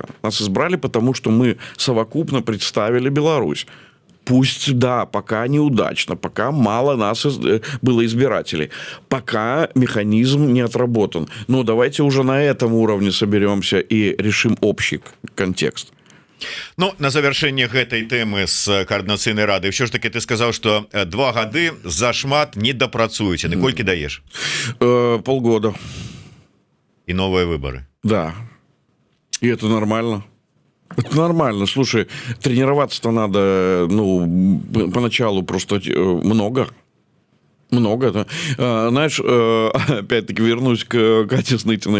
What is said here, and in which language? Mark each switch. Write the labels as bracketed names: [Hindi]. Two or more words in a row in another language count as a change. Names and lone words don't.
[Russian] Нас избрали, потому что мы совокупно представили Беларусь. Пусть, да, пока неудачно, пока мало нас было избирателей, пока механизм не отработан. Но давайте уже на этом уровне соберемся и решим общий контекст. [Belarusian] Ну, на завершэнне гэтай тэмы з каардынацыйнай рады ўсё ж таки ты сказаў, што 2 гады зашмат не дапрацуеце. Ты колькі даеш? [Russian] Полгода. И новые выборы. Да. И это нормально. Это нормально. Слушай, тренироваться-то надо, поначалу просто много. Много. Знаешь, опять-таки вернусь к Кате Снытиной.